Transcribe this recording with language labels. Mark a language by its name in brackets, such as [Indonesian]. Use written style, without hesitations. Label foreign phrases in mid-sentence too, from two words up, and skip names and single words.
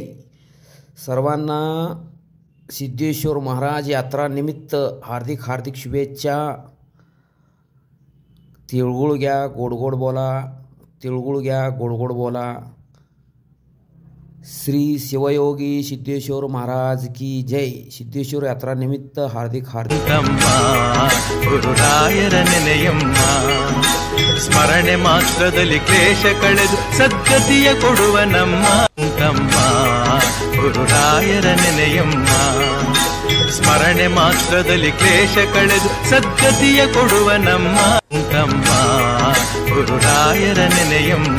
[Marathi] सर्वांना सिद्धेश्वर महाराज यात्रा निमित्त हार्दिक हार्दिक शुभेच्छा। तिळगुळ घ्या, गोड बोला, तिळगुळ घ्या, गोड बोला। [Hindi] श्री शिवयोगी सिद्धेश्वर महाराज की जय। [Marathi] सिद्धेश्वर यात्रा निमित्त हार्दिक हार्दिक [Kannada] ಗುರುರಾಯರ ನೆನೆಯಮ್ಮ, ಸ್ಮರಣೆ ಮಾತ್ರದಲ್ಲಿ ಕ್ಲೇಶ ಕಳೆದು ಸದ್ಗತಿಯ ಕೊಡುವ ನಮ್ಮ ತಮ್ಮ ಗುರುರಾಯರ ನೆನೆಯಮ್ಮ, ಸ್ಮರಣೆ ಮಾತ್ರದಲ್ಲಿ ಕ್ಲೇಶ ಕಳೆದು ಸದ್ಗತಿಯ ಕೊಡುವ ನಮ್ಮ ತಮ್ಮ ಗುರುರಾಯರ ನೆನೆಯಮ್ಮ,